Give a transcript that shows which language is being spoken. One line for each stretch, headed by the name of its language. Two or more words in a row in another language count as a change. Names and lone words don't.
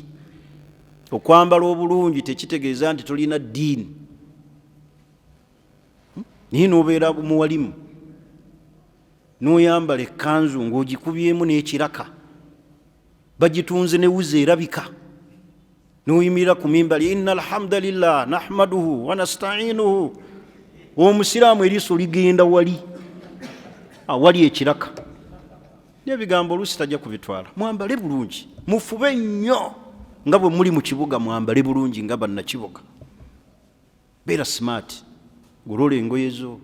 Ganda: Okwambala obulungi tekitegeeza nti tolina ddiini. Naye n'obeera muwalimu n'oyambala ekkanzu ng'ogikubyemu n'ekiraka, bagitunze ne wuzi erabika, n'oyimirira ku mimbali
Arabic: إن الحمد لله نحمده ونستعينه.
Ganda: Omusiraamu eriiso ligenda awali ekiraka, n'ebigambo oluusi tajja kubitwala. Mwambale bulungi, mufube nnyo nga bwe muli mu kibuga, mwambale bulungi nga bannakibuga. Beera smart, golola engoye zo.